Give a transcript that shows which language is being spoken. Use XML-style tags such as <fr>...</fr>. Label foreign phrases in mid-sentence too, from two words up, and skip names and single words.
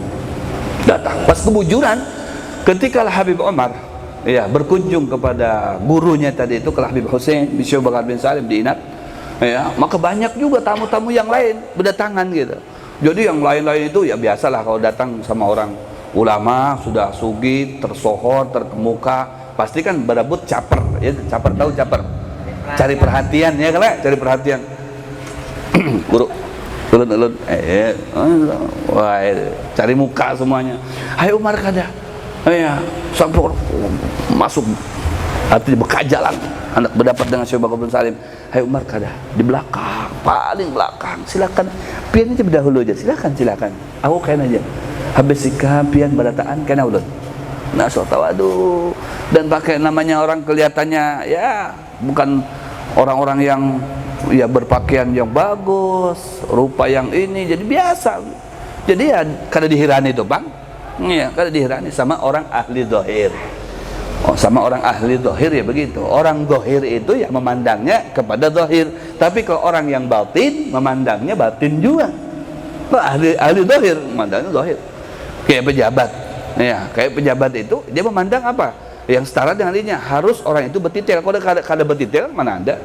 <id>Datang pas kebujuran ketika Al-Habib Umar berkunjung kepada gurunya tadi itu, ke Habib Husain bin Syekh Abu Bakar bin Salim di Inat. Ya, maka banyak juga tamu-tamu yang lain berdatangan gitu. Jadi yang lain-lain itu ya biasalah kalau datang sama orang ulama sudah sugih, tersohor, terkemuka, pasti kan berebut caper. Ya, caper tahu caper. Cari perhatian ya kan, cari perhatian.</id> <bjn>Guru ulun wah, cari muka semuanya. Hai Umar kada. Ya, sampai masuk artinya bekajalan anak berdapat dengan Syekh Bakar bin Salim. Hai Umar kada di belakang, paling belakang. Silakan pian aja dahulu aja. Silakan. Aku kain aja. Habis sikap pian berataan kena ulun.</bjn> <id>Nah, so tawadu dan pakai namanya orang kelihatannya ya bukan orang-orang yang ya berpakaian yang bagus, rupa yang ini, jadi biasa.</id> <bjn>Jadi ya kada dihirani itu, Bang. Iya, kada dihirani sama orang ahli zahir.</bjn> <id>Sama orang ahli zahir ya begitu. Orang zahir itu ya memandangnya kepada zahir, tapi kalau orang yang batin memandangnya batin juga. ahli zahir, memandangnya zahir. Kayak pejabat. Ya, kayak pejabat itu dia memandang apa? Yang setara dengan dirinya.</id> <bjn>Harus orang itu bertitel. Kalau kada bertitel mana ada?</bjn>